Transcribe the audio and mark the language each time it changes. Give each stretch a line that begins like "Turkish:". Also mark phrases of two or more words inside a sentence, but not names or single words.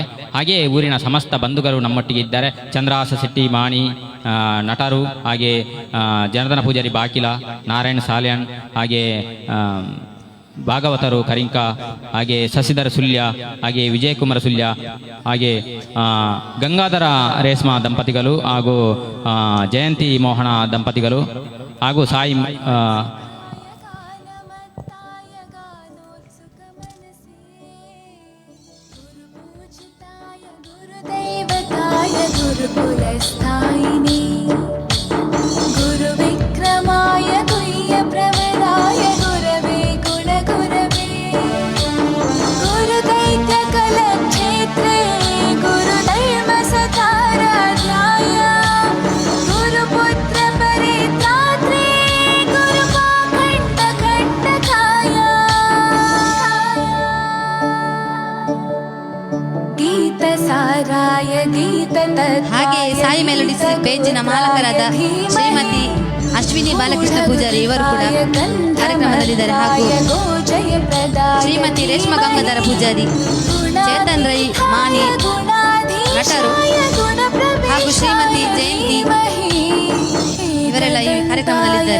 Kannada: ಹಾಗೆಯೇ ಊರಿನ ಸಮಸ್ತ ಬಂಧುಗಳು ನಮ್ಮೊಟ್ಟಿಗೆ ಇದ್ದಾರೆ. ಚಂದ್ರಹಾಸ ಶೆಟ್ಟಿ ಮಾಣಿ ನಟರು, ಹಾಗೆ ಜನಾರ್ದನ ಪೂಜಾರಿ ಬಾಕಿಲ, ನಾರಾಯಣ್ ಸಾಲ್ಯಾಣ್, ಹಾಗೆ ಭಾಗವತರು ಕರಿಂಕ, ಹಾಗೆ ಶಶಿಧರ ಸುಲ್ಯ, ಹಾಗೆ ವಿಜಯಕುಮಾರ ಸುಲ್ಯ, ಹಾಗೆ ಗಂಗಾಧರ ರೇಷ್ಮಾ ದಂಪತಿಗಳು, ಹಾಗೂ ಜಯಂತಿ ಮೋಹನ ದಂಪತಿಗಳು, ಹಾಗೂ ಸಾಯಿ
Sanskrit: गुरुकुलस्थायिने गुरुविक्रमाय तुल्यप्रवराय गुरवे गुणगुरवे गुरुदैत्यकलक्षेत्रे गुरुधर्मसकाराध्याय गुरुपुत्रपरित्रात्रे गुरुपाखण्डखण्डकाय गीतसाराय
Kannada: ಹಾಗೆ ಸಾಯಿ ಮೆಲೋಡಿಸ್ ಪೇಜಿನ ಮಾಲಕರಾದ ಶ್ರೀಮತಿ ಅಶ್ವಿನಿ ಬಾಲಕೃಷ್ಣ ಪೂಜಾರಿ ಇವರು ಕೂಡ ಕಾರ್ಯಕ್ರಮದಲ್ಲಿದ್ದಾರೆ. ಹಾಗೂ ಶ್ರೀಮತಿ ರೇಷ್ಮಾ ಗಂಗಾಧರ ಪೂಜಾರಿ, ಚೇತನ್ ರೈ ಮಾಣಿ ನಟರು, ಹಾಗೂ ಶ್ರೀಮತಿ ಜಯಂತಿ ಇವರೆಲ್ಲ ಈ ಕಾರ್ಯಕ್ರಮದಲ್ಲಿದ್ದಾರೆ.